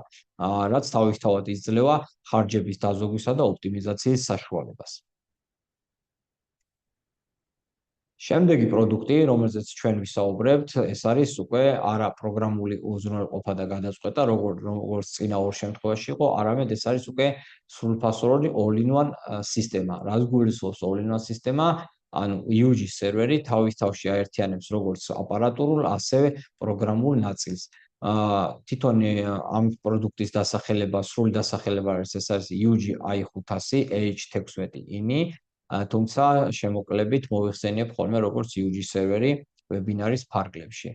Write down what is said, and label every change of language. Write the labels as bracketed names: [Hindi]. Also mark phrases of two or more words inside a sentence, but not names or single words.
[Georgian] რაც თავისთავად იძლევა ხარჯების დაზოგვისა და ოპტიმიზაციის საშუალებას. შემდეგი პროდუქტი, რომელზეც ჩვენ ვისაუბრებთ, ეს არის უკვე არა პროგრამული უზრუნველყოფა და გადაწყვეტა, როგორც წინა ორ შემთხვევაში იყო, არამედ ეს არის უკვე სრულფასოვანი all-in-one სისტემა. რაც გულისხმობს all-in-one სისტემა, ანუ UG სერვერი თავის თავში აერთიანებს როგორც აპარატურულ, ასევე პროგრამულ ნაწილს. თვითონ ამ პროდუქტის დასახელება, სრული დასახელება არის UG i500 H16-INI, თუმცა შემოკლებით მოიხსენიებ ხოლმე როგორც UG სერვერი ვებინარის ფარგლებში.